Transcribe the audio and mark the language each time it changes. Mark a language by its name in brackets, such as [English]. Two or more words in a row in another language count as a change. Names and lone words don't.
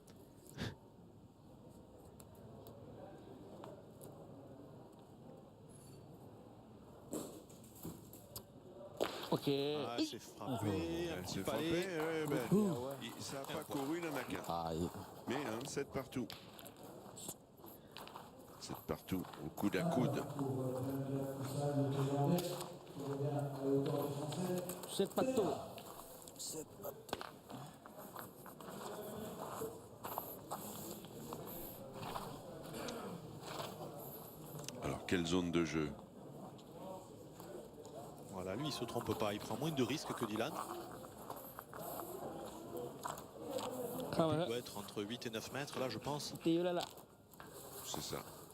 [Thai] โอเค [French] Ah, c'est frappé. Un Elle petit s'est palais. frappée, ouais, ben, ça n'a pas couru, il n'en a qu'un. Aïe. Mais 7 partout. 7 partout, au coude à coude. [Thai] เซตประตู [French] Alors, quelle zone de jeu? Voilà, lui, il se trompe pas. Il prend moins de risques que Dylan. [Thai] เข้ามา [French] Il [Thai] เถอะ [French] doit être entre 8 et 9 mètres, là, je pense. [Thai] ตีอยู่แล้วล่ะ [French] C'est ça.